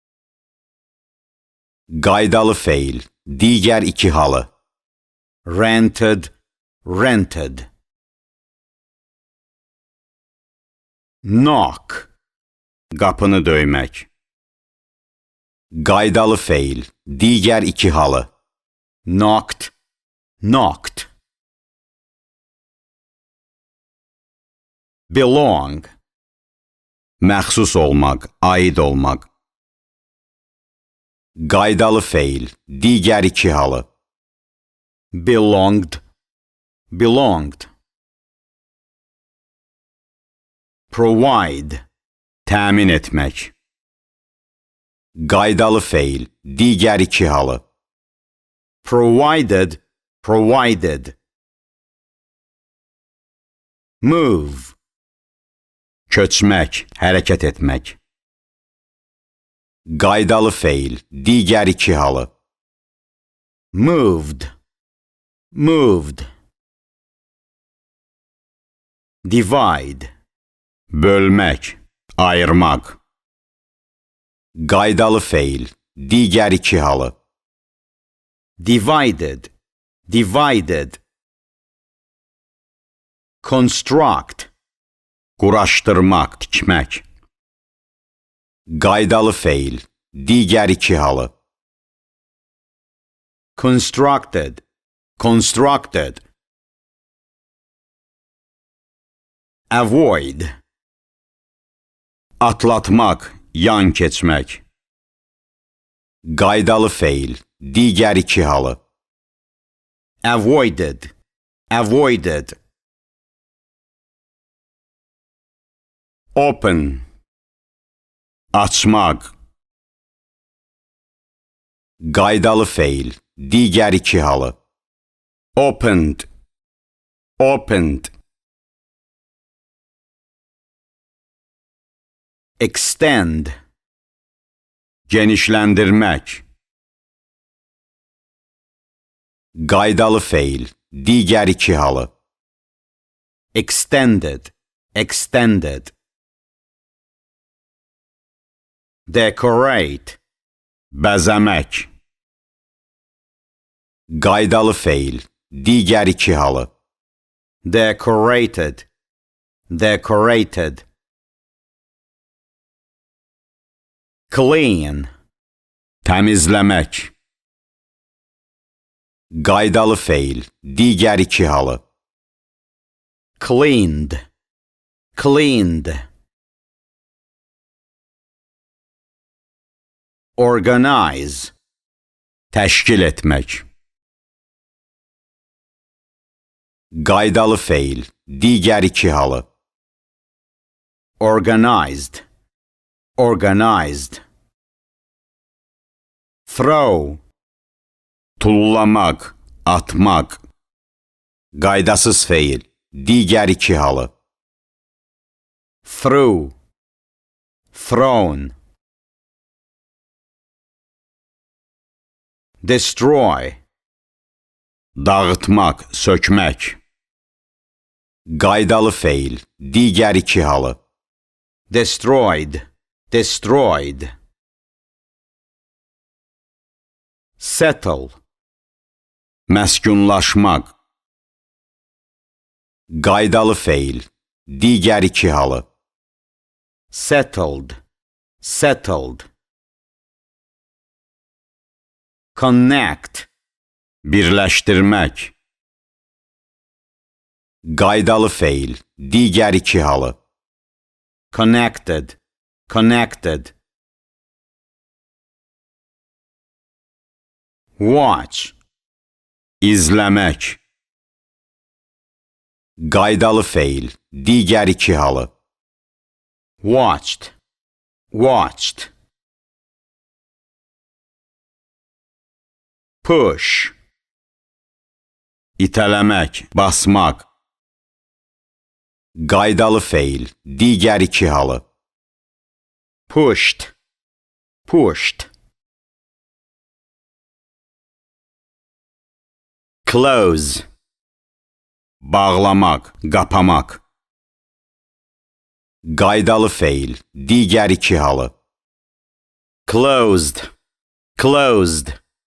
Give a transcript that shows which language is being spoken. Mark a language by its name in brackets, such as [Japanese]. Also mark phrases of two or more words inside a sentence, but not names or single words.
[Azerbaijani] Qaydalı feil, digər iki halı. [English] Rented, rented. [Azerbaijani] Knock, qapını döymək. Qaydalı feil, digər iki halı. [English] Knocked, knocked. Belong, [Azerbaijani] məxsus olmaq, aid olmaq. Qaydalı feil, digər iki halı. [English] Belonged, belonged. Provide, [Azerbaijani] təmin etmək. Qaydalı feil, digər iki halı. [English] Provided, provided. Move, [Azerbaijani] köçmək, hərəkət etmək. Qaydalı feil, digər iki halı. [English] Moved, moved. Divide, [Azerbaijani] bölmək, ayırmaq. Qaydalı feil, digər iki halı. [English] Divided, divided. Construct, [Azerbaijani] quraşdırmaq, tikmək. Qaydalı feil, digər iki halı. [English] Constructed, constructed. Avoid, [Azerbaijani] atlatmaq, yan keçmək. Qaydalı feil, digər iki halı. [English] Avoided, avoided. Open, [Azerbaijani] açmaq. Qaydalı feil, digər iki halı. [English] Opened, opened. Extend, [Azerbaijani] genişləndirmək. Qaydalı feil, digər iki halı. [English] Extended, extended. Decorate, [Azerbaijani] bəzəmək. Qaydalı feil, digər iki halı. [English] Decorated, decorated. [Azerbaijani] Clean, təmizləmək. Qaydalı feil, digər iki halı. [English] Cleaned, cleaned. [Azerbaijani] Organize, təşkil etmək. Qaydalı feil, digər iki halı. [English] Organized, organized. Throw, [Azerbaijani] tullamaq, atmaq. Qaydasız feil, digər iki halı. [English] Through, thrown. Destroy, [Azerbaijani] dağıtmaq, sökmək. Qaydalı feil, digər iki halı. [English] Destroyed, destroyed. Settle, [Azerbaijani] məskunlaşmaq. Qaydalı feil, digər iki halı. [English] Settled, settled. Connect, [Azerbaijani] birləşdirmək. Qaydalı feil, digər iki halı. [English] Connected, connected. Watch, [Azerbaijani] izləmək. Qaydalı feil, digər iki halı. [English] Watched, watched. push. [Azerbaijani] İtələmək, basmaq. Qaydalı feil, digər iki halı. [English] Pushed, pushed. Close. [Azerbaijani] Bağlamaq, qapamaq. Qaydalı feil, digər iki halı. [English] Closed, closed.